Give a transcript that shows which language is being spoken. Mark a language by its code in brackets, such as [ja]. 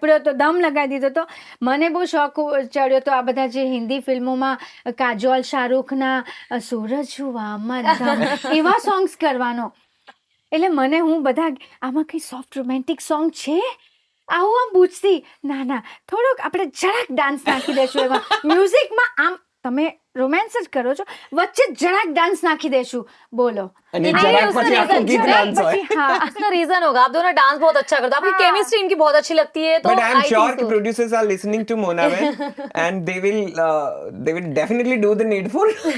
[gu] ઉપડ્યો હતો દમ લગાવી દીધો હતો મને બહુ શોખ ચડ્યો હતો આ બધા જે હિન્દી ફિલ્મોમાં કાજોલ શાહરૂખના સૂરજ હુઆ મધ્યમ એવા સોંગ્સ કરવાનો એટલે મને હું બધા આમાં કંઈ સોફ્ટ રોમેન્ટિક સોંગ છે આવું આમ પૂછતી ના થોડોક આપણે જરાક ડાન્સ નાખી દઈશું એમાં મ્યુઝિકમાં આમ તમે રોમેન્સ જ કરો છો વચ્ચે જરાક ડાન્સ નાખી દેશું બોલો અને જરાક પછી આખું ગીત ડાન્સ હોય [hi] हाँ इसका रीजन होगा आप दोनों डांस बहुत अच्छा करते हो आपकी केमिस्ट्री इनकी बहुत अच्छी लगती है तो [en] But I am I sure think so. producers are listening to Mona Ben and they will definitely do the needful.